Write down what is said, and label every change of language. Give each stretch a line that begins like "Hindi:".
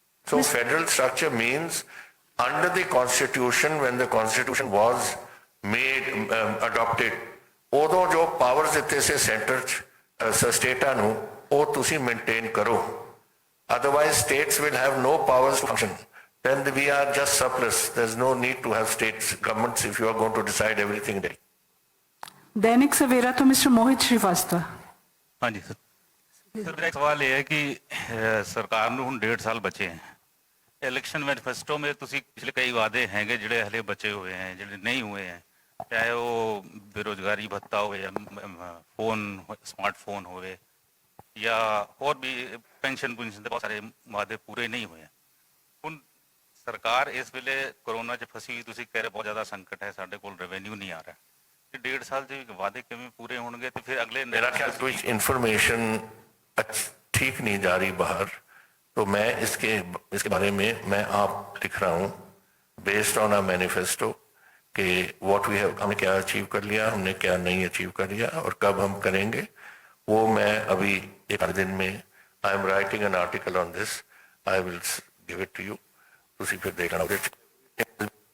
English: so federal structure means under the constitution when the constitution was made adopted
Punjabi: ਉਦੋਂ ਜੋ powers ਦਿੱਤੇ ਸੀ centre 'ਚ ਸਟੇਟਾਂ ਨੂੰ ਉਹ ਤੁਸੀਂ ਮੇਨਟੇਨ ਕਰੋ
English: Otherwise states will have no powers to function then we are just surplus. There's no need to have states governments if you are going to decide everything day.
Hindi: Dainik Savera तो mister मोहित श्रीवास्तव हाँ जी sir मेरा सवाल ये है कि सरकार
Punjabi: ਨੂੰ ਹੁਣ 1.5 ਸਾਲ ਬਚੇ
Hindi: हैं इलेक्शन मैनिफेस्टो में
Punjabi: ਤੁਸੀਂ ਪਿਛਲੇ ਕਈ ਵਾਅਦੇ ਹੈਗੇ ਜਿਹੜੇ ਹਲੇ ਬਚੇ ਹੋਏ हैं ਜਿਹੜੇ ਨਹੀਂ ਹੋਏ हैं ਚਾਹੇ ਉਹ ਬੇਰੋਜ਼ਗਾਰੀ ਭੱਤਾ ਹੋਵੇ ਜਾਂ ਫੋਨ ਸਮਾਰਟਫੋਨ ਹੋਵੇ ਜਾਂ ਹੋਰ ਵੀ ਪੈਨਸ਼ਨ ਦੇ ਬਹੁਤ ਸਾਰੇ ਵਾਅਦੇ ਪੂਰੇ ਨਹੀਂ ਹੋਏ ਹੁਣ ਸਰਕਾਰ ਇਸ ਵੇਲੇ ਕੋਰੋਨਾ 'ਚ ਫਸੀ ਤੁਸੀਂ ਕਹਿ ਰਹੇ ਬਹੁਤ ਜ਼ਿਆਦਾ ਸੰਕਟ ਹੈ ਸਾਡੇ ਕੋਲ ਰੈਵਨਿਊ ਨਹੀਂ ਆ ਰਿਹਾ ਤੇ 1.5 ਸਾਲ ਦੇ ਵਾਅਦੇ ਕਿਵੇਂ ਪੂਰੇ ਹੋਣਗੇ ਤੇ ਫਿਰ अगले
Hindi: मेरा ख्याल कोई इंफॉर्मेशन ठीक नहीं जा रही बाहर तो मैं इसके बारे में मैं आप लिख रहा हूँ
English: based on a manifesto
Hindi: कि
English: what we have
Hindi: हमने क्या अचीव कर लिया हमने क्या नहीं अचीव कर लिया और कब हम करेंगे वो मैं अभी एक दिन में
English: I am writing an article on this I will give it to you
Punjabi: ਤੁਸੀਂ ਫਿਰ ਦੇਖ ਲੈਣਾ